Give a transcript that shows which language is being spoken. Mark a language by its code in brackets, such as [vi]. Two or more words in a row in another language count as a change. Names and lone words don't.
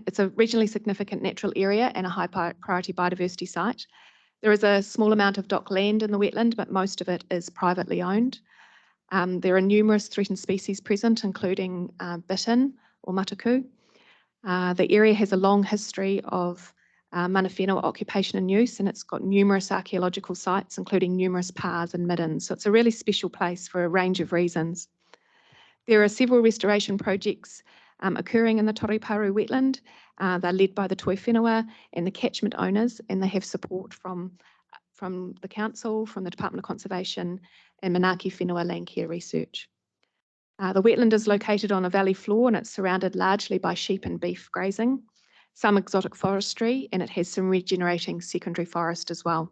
[en] It's a regionally significant natural area and a high priority biodiversity site. There is a small amount of DOC land in the wetland, but most of it is privately owned. There are numerous threatened species present, including bittern or mataku. The area has a long history of [mi] mana whenua [en] occupation and use, and it's got numerous archaeological sites, including numerous pars and middens. So it's a really special place for a range of reasons. There are several restoration projects occurring in the Toruparu wetland. They're led by the [mi] toi whenua [en] and the catchment owners, and they have support from the council, from the Department of Conservation, and Manaaki Whenua Land Care Research. The wetland is located on a valley floor and it's surrounded largely by sheep and beef grazing, some exotic forestry, and it has some regenerating secondary forest as well.